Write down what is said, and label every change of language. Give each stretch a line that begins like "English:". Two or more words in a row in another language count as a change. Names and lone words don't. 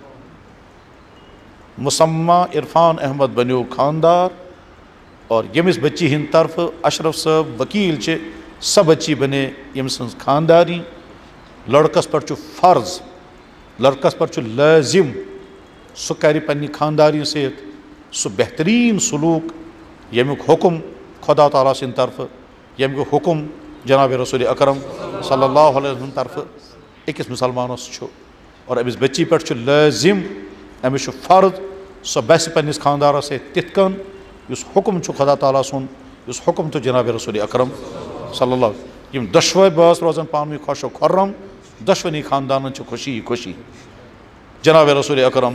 Kashmiri: مسمہ عرفان احمد بنیو خاندار اور ییٚمِس بٔچی ہِنٛدِ طرفہٕ اشرف صٲب وکیٖل چھِ سۄ بٔچی بنے ییٚمہِ سٕنٛز خانداری لڑکس پٮ۪ٹھ چھُ فرض لڑکس پٮ۪ٹھ چھُ لٲزِم سُہ کرِ پننہِ خانداری سۭتۍ سُہ بہتریٖن سلوٗک ییٚمیُک حُکم خۄدا تعالیٰ سٕنٛدِ طرفہٕ ییٚمیُک حُکم جناب رسول اکرم
Arabic: صلی اللہ علیہ وسلم
Kashmiri: طرفہٕ أکِس مُسلمانس چھُ اور أمِس بٔچی پٮ۪ٹھ چھُ لٲزِم أمِس چھُ فرض سۄ بسہِ پننِس خاندارس سۭتۍ تِتھ کٔنۍ یُس حُکم چھُ خۄدا تعالیٰ سُنٛد یُس حُکم چھُ جناب رسول اکرم
Arabic: صلی اللہ
Kashmiri: یِم دۄشوے بٲژ روزن پانہٕ ؤنۍ خۄش و خُرم دۄشوٕنی خاندانن چھِ خوشی خوشی جناب رسول اکرم